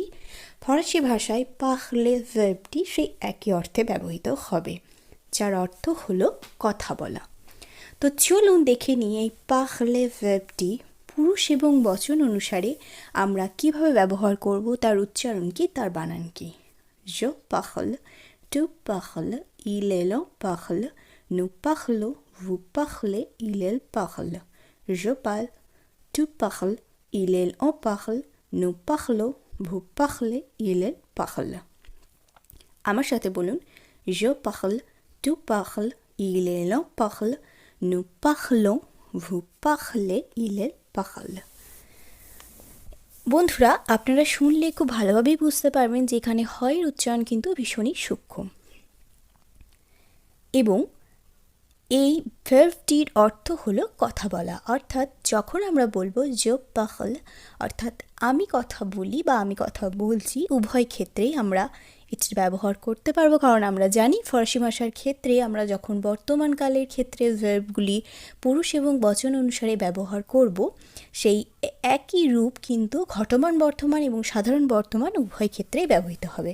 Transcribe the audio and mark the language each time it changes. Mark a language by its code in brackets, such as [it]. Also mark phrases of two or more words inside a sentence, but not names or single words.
[bn] ফরাসি ভাষায় পাখলে ভার্বটি সেই একই অর্থে ব্যবহৃত হবে, যার অর্থ হলো কথা বলা। তো চলুন দেখে নিই এই পাখলে ভার্বটি পুরুষ এবং বচন অনুসারে আমরা কিভাবে ব্যবহার করব, তার উচ্চারণ কি, তার বানান কি। [fr] Je parle, tu parles, il elle on parle, nous parlons, vous parlez, il elle parle. Je parle, tu parles, il elle on parle, nous parlons, vous parlez, il elle parle. [bn] আমার সাথে বলুন [fr] Je parle, tu parles, il elle on parle, nous parlons, vous parlez, il elle parle. [bn] বন্ধুরা আপনারা শুনলে খুব ভালোভাবেই বুঝতে পারবেন যে এখানে হয়ের উচ্চারণ কিন্তু ভীষণই সূক্ষ্ম এবং এই ভার্বটির অর্থ হলো কথা বলা। অর্থাৎ যখন আমরা বলবো [fr] je parle [bn] অর্থাৎ আমি কথা বলি বা আমি কথা বলছি, উভয় ক্ষেত্রেই আমরা এটির ব্যবহার করতে পারবো। কারণ আমরা জানি ফরাসি ভাষার ক্ষেত্রে আমরা যখন বর্তমানকালের ক্ষেত্রে ভার্বগুলি পুরুষ এবং বচন অনুসারে ব্যবহার করব, সেই একই রূপ কিন্তু ঘটমান বর্তমান এবং সাধারণ বর্তমান উভয় ক্ষেত্রেই ব্যবহৃত হবে।